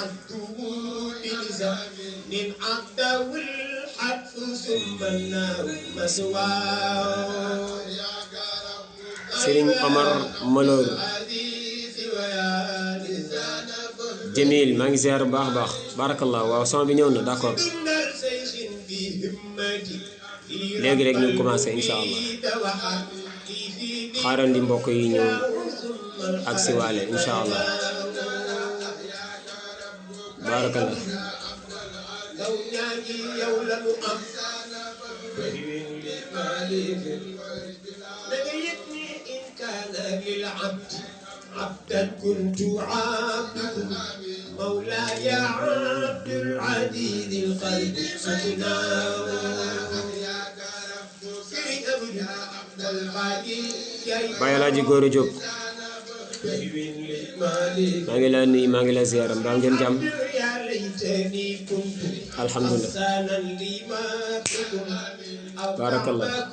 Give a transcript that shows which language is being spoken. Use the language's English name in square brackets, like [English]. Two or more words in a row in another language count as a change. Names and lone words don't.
[Wolof] Sëriñ Omar Malor Jamil maa ngi ziar bu baax a baax barakallah. waaw son bi ñëw na d'accord léegi rek ñu commencé [Arabic] إن شاء الله. [Wolof] xaarandi mbokk yi ñëw ak si waale [Arabic] إن شاء الله بارك الله. عبدا كنت عبدكم مولاي عبد العزيز القلب سكناه [Wolof] Baye Alaaji Góora Jóob maa ngi la nuyu maa ngi la ziyaara mbaa ngeen jàmm [Arabic] الحمد لله بارك الله.